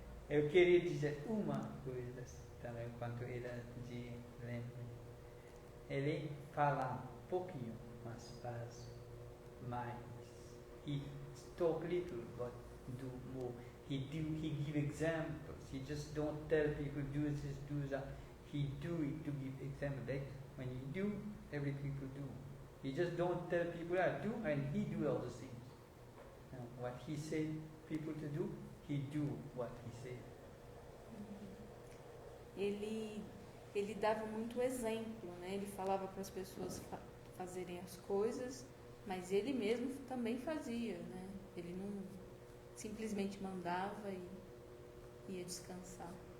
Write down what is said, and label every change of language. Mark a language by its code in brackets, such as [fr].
[pt] Eu queria dizer uma coisa também quanto ele lembra. Ele fala um pouquinho, mas faz mais. [en] He talk little, but do more. He give examples. He just don't tell people do this, do that. He do it to give example. Like when he do, every people do. He just don't tell people do, and he do all the things. What he said people to do, he do what he said. [pt] Ele dava muito exemplo, né? Ele falava para as pessoas fazerem as coisas, mas ele mesmo também fazia, né? Ele não simplesmente mandava e ia descansar.